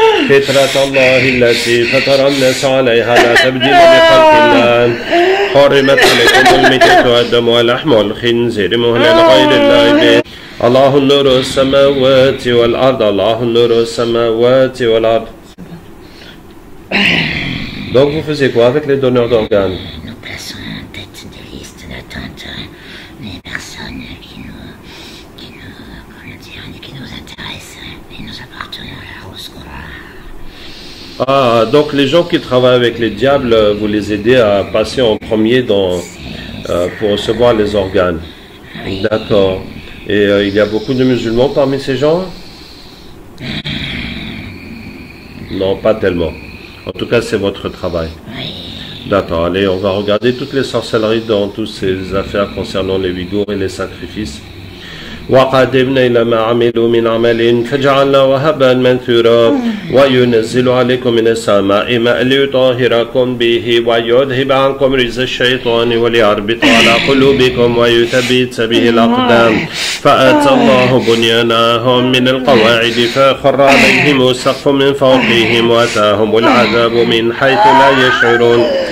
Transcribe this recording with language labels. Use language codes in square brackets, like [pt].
[ar] فطرة الله التي فطر الناس عليها لا تبديل لخلق الله حرمت عليكم الميتة والدم واللحم والخنزير مهلا لغير الله به الله نور السماوات والأرض الله نور السماوات والأرض. [fr] Donc vous faisiez quoi avec les donneurs d'organes? Nous plaçons en tête des listes d'attente des personnes qui nous intéressent et nous apportons leur secours. Ah, donc les gens qui travaillent avec les diables, vous les aidez à passer en premier pour recevoir les organes. Oui. D'accord. Et il y a beaucoup de musulmans parmi ces gens? Non, pas tellement. En tout cas, c'est votre travail. Oui. D'accord. Allez, on va regarder toutes les sorcelleries dans toutes ces affaires concernant les Ouïghours et les sacrifices. [ar] وقدمنا إلى ما عملوا من عمل فجعلناه هباء منثورا وينزل عليكم من السماء ماء ليطهركم به ويذهب عنكم رجز الشيطان وليربط على قلوبكم ويثبت به الأقدام فأتى الله بنيانهم من القواعد فخر عليهم السقف من فوقهم وأتاهم العذاب من حيث لا يشعرون